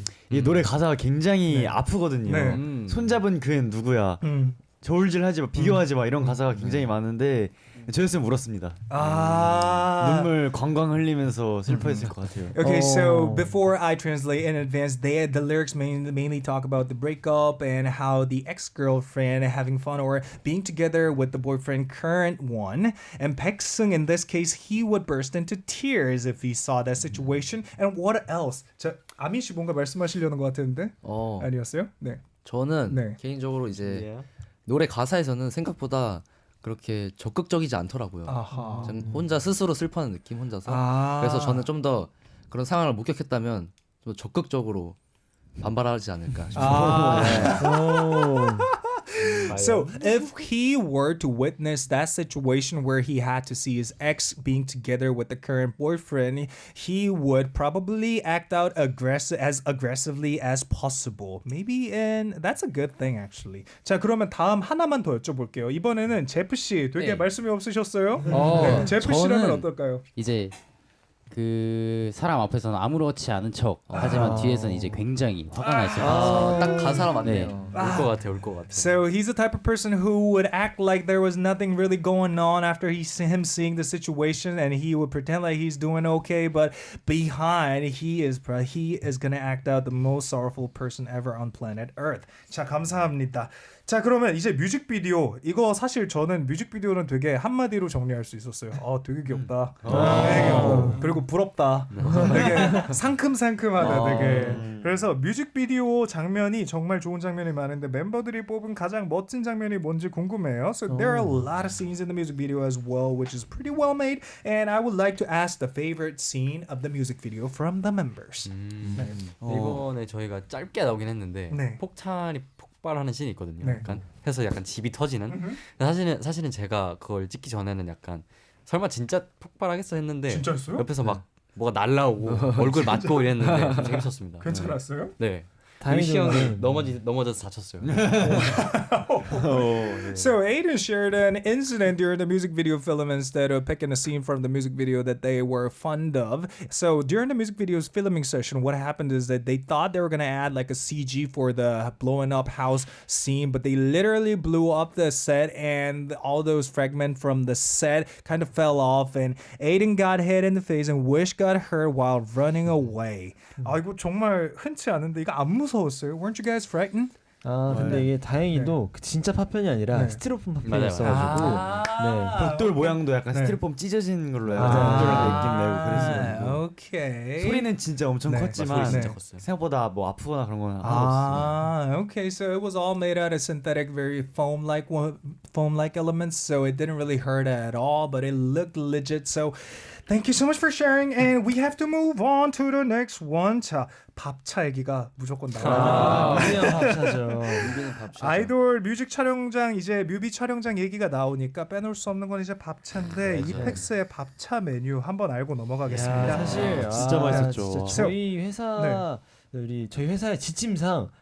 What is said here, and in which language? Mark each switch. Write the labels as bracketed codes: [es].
[ko] 이 노래 가사가 굉장히 아프거든요. 네. 손잡은 그는 누구야? 저울질하지 마, 비교하지 마 이런 가사가 굉장히 많은데 저였으면 울었습니다. 눈물 광광 흘리면서 슬퍼했을 것 같아요. [en] Okay, so before I translate in advance, the lyrics mainly talk about the breakup and how the ex-girlfriend having fun or being together with the boyfriend current one. And Paeksung in this case, he would burst into tears if he saw that situation. And what else? [ko] 자, 아민 씨 뭔가 말씀하시려는 것 같은데 아니었어요? 네. 저는 네. 개인적으로 이제 노래 가사에서는 생각보다 그렇게 적극적이지 않더라고요. 전 혼자 스스로 슬퍼하는 느낌 혼자서. 그래서 저는 좀 더 그런 상황을 목격했다면 좀 적극적으로 반발하지 않을까 싶어요. [en] So if he were to witness that situation where he had to see his ex being together with the current boyfriend, he would probably act out as aggressively as possible. Maybe, and that's a good thing actually. [ko] 자 그러면 다음 하나만 더 여쭤볼게요. 이번에는 제프 씨 되게 네. 말씀이 없으셨어요? 네, 제프 씨라면 어떨까요? 이제 그 사람 앞에서는 아무렇지 않은 척 하지만 뒤에서는 이제 굉장히 화가 나 있을 것 같아요. 딱 가사가 맞네요. 울 것 같아. [en] So he's the type of person who would act like there was nothing really going on after him seeing the situation, and he would pretend like he's doing okay, but behind he is gonna act out the most sorrowful person ever on planet Earth. [ko] 자 감사합니다. 자 그러면 이제 뮤직비디오 이거 사실 저는 뮤직비디오는 되게 한마디로 정리할 수 있었어요. 되게 귀엽다. 되게 귀엽다. 그리고 부럽다. 되게 상큼상큼하다. 되게. 그래서 뮤직비디오 장면이 정말 좋은 장면이 많은데 멤버들이 뽑은 가장 멋진 장면이 뭔지 궁금해요. [en] So there are a lot of scenes in the music video as well, which is pretty well made. And I would like to ask the favorite scene of the music video from the members. [ko] 이번에 저희가 짧게 나오긴 했는데 네. 폭탄이 폭발하는 씬이 있거든요. 네. 약간 해서 약간 집이 터지는. 사실은 제가 그걸 찍기 전에는 약간 설마 진짜 폭발하겠어 했는데 진짜였어요? 옆에서 막 뭐가 날라오고 얼굴 맞고 이랬는데 좀 재밌었습니다. 괜찮았어요? 네. 다행히도 유시 형이 넘어져서 다쳤어요. [en] So Aiden shared an incident during the music video film instead of picking a scene from the music video that they were fond of. So during the music video's filming session, what happened is that they thought they were going to add like a CG for the blowing up house scene, but they literally blew up the set and all those fragments from the set kind of fell off and Aiden got hit in the face and Wish got hurt while running away. [ko] 이거 정말 흔치 않은데 이거 안 무서웠어요? [en] Weren't you guys frightened? [ko] 근데 이게 다행히도 진짜 파편이 아니라 스티로폼 파편이었어가지고 벽돌 모양도 약간 네. 스티로폼 찢어진 걸로 벽돌한 느낌 내고 그랬어요. [en] 오케이. [ko] 소리는 진짜 엄청 네. 컸지만 소리 진짜 컸어요. 생각보다 뭐 아프거나 그런 건 하나도 없었어요. [en] Okay, so it was all made out of synthetic, very foam-like elements, so it didn't really hurt at all, but it looked legit. So, thank you so much for sharing, and we have to move on to the next one. [ko] 자, 밥차 얘기가 무조건 나와요. 밥차죠. 아이돌 뮤직 촬영장 이제 뮤비 촬영장 얘기가 나오니까 빼놓을 수 없는 건 이제 밥차인데 이펙스의 밥차 메뉴 한번 알고 넘어가겠습니다. 사실 진짜 맛있었죠. 진짜 저희 회사 저희 회사의 지침상